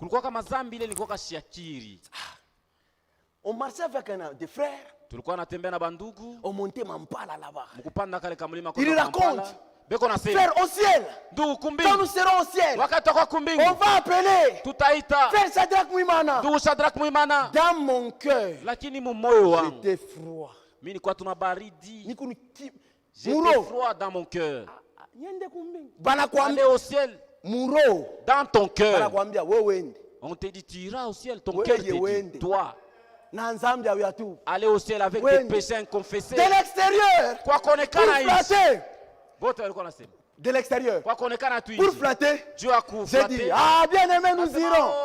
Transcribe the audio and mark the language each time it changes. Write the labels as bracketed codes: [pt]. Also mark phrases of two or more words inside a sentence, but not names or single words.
[fr] On marchait avec des frères, on montait Mampala là-bas. Il raconte, frère, au ciel, quand nous serons au ciel, on va appeler frère Shadrach Mwimana. Dans mon cœur, j'étais froid. [sw] Mimi nilikuwa tuna baridi. [fr] J'étais froid dans mon cœur. [sw] Banakwambia [fr] au ciel. Muro. Dans ton cœur. [sw] Banakwambia wewe. [fr] On te dit tu iras au ciel, ton cœur te dit toi. Aller au ciel avec des péchés inconfessés. De l'extérieur. Quoi qu'on ait de l'extérieur. Pour flatter. Dieu a j'ai dit, ah bien aimé, nous irons.